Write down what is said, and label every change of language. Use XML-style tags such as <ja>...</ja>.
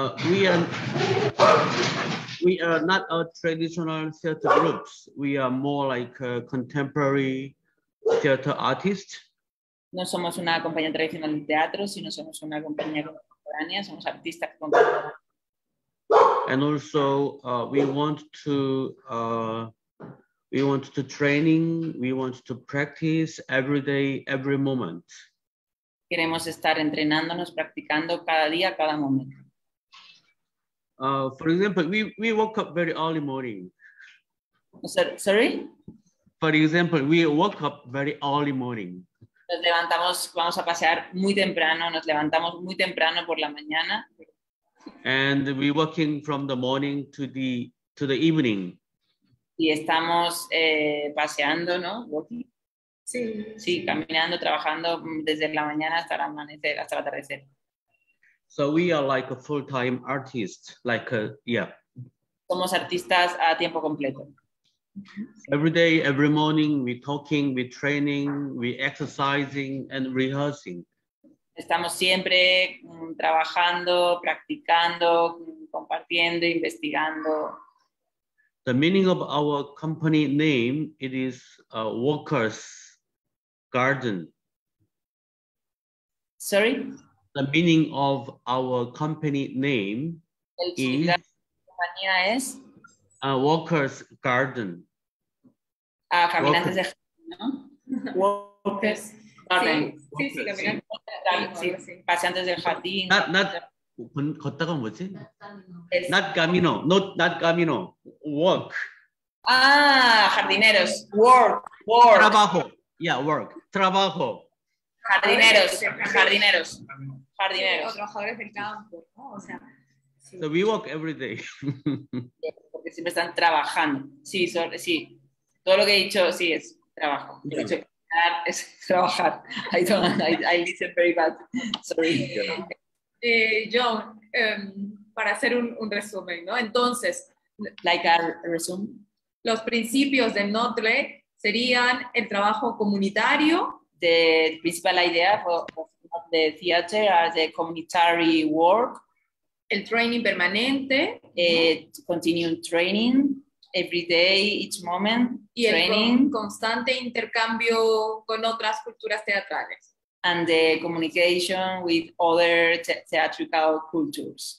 <en>We are not a traditional theater groups. We are more like a contemporary theater artists.</en> <es>No somos una compañía tradicional de teatro, sino somos una compañía contemporánea, somos artistas contemporáneos.</es> <en>And also we want to training, we want to practice every day, every moment.</en> <es>Queremos estar entrenándonos, practicando cada día, cada momento.</es> <en>For example, we woke up very early morning. Sorry? For example, we woke up very early morning.</en> <es>Nos levantamos, vamos a pasear muy temprano, nos levantamos muy temprano por la mañana.</es> <en>And we working from the morning to the evening.</en> <es>Y estamos paseando, ¿no? Sí. Sí, caminando, trabajando desde la mañana hasta el amanecer, hasta el atardecer.</es> <en>So we are like a full-time artist, yeah.</en> <es>Somos artistas a tiempo completo.</es> <en>Every day, every morning, we talking, we training, we exercising and rehearsing.</en> <es>Estamos siempre trabajando, practicando, compartiendo, investigando.</es> <en>The meaning of our company name, it is Workers' Garden. Sorry? The meaning of our company name is</en> <es>compañía es</es> <en>Workers' Garden.</en> <es>Caminantes de jardín, ¿no?</es> <en>Workers' Garden.</en> <es>Sí, caminantes. Sí, paseantes del jardín.</es> <en>Not</en> <ko>걷다가 뭐지?</ko> <en>Not camino, not camino, walk.</en> <es>Ah, jardineros,</es> <en>work.</en> <es>Trabajo,</es> <en>yeah, work,</en> <es>trabajo. Jardineros. O trabajadores del campo, ¿no? O sea, sí.</es> <en>So we work every day.</en> <es>Porque siempre están trabajando. Sí, sí. Todo lo que he dicho, sí, es trabajo. He dicho es trabajar.</es> <en>I listen very bad. Sorry.</en> <es>John, para hacer un resumen, ¿no? Entonces,</es> <en>Like a resume.</en> <es>Los principios de Nottle serían el trabajo comunitario.</es> <en>The principal idea of the theater are the communitary work.</en> <es>El training permanente.</es> <en>Continuing training, every day, each moment.</en> <es>Y</es> <en>training.</en> <es>El constante intercambio con otras culturas teatrales.</es> <en>And the communication with other theatrical cultures.</en>